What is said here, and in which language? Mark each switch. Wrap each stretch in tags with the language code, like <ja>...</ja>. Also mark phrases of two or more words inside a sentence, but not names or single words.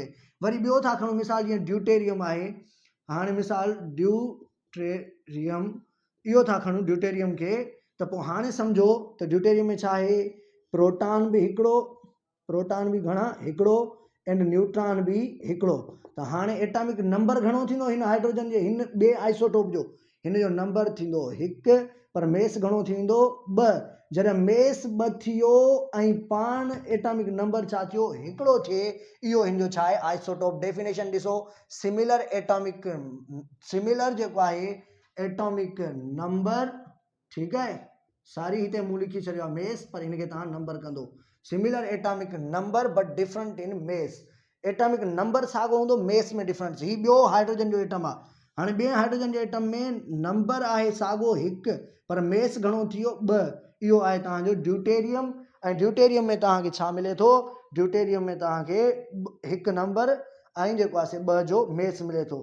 <sd>वरी ॿियो था खणूं मिसाल जीअं ड्यूटेरियम आहे, हाणे मिसाल ड्यूटेरियम इहो था खणूं ड्यूटेरियम खे, त पोइ हाणे सम्झो त ड्यूटेरियम में छा आहे प्रोटॉन बि हिकिड़ो, प्रोटॉन बि घणा हिकिड़ो एंड न्यूट्रॉन बि हिकिड़ो, त हाणे</sd> <en>atomic number</en> <sd>घणो थींदो हिन हाइड्रोजन जे हिन ॿिए आइसोटॉप जो, हिन जो नंबर थींदो 1, पर मेस घणो थींदो 2। जॾहिं मेस 2 थियो ऐं पाण</sd> <en>atomic number</en> <sd>छा थियो हिकिड़ो थिए, इहो हिन जो छा आहे आइसोटॉप। डेफिनेशन ॾिसो</sd> <en>similar atomic,</en> <sd>सिमिलर जेको आहे</sd> <en>atomic number</en> <hi>ठीक है,</hi> <sd>सारी हिते मूं लिखी छॾियो आहे मेस, पर इनके तव्हां नंबर कंदो।</sd> <en>similar atomic number but different in mass. atomic number</en> <sd>साॻियो हूंदो, मेस में डिफरेंस। ही ॿियो हाइड्रोजन जो एटम आहे। हाणे ॿिए हाइड्रोजन जे एटम में नंबर आहे साॻियो 1, पर मेस घणो थी वियो 2। इहो आहे तव्हांजो ड्यूटेरियम। ऐं ड्यूटेरियम में तव्हांखे छा मिले थो? ड्यूटेरियम में तव्हांखे 1 नंबर ऐं जेको आहे 2 जो मेस मिले थो।</sd>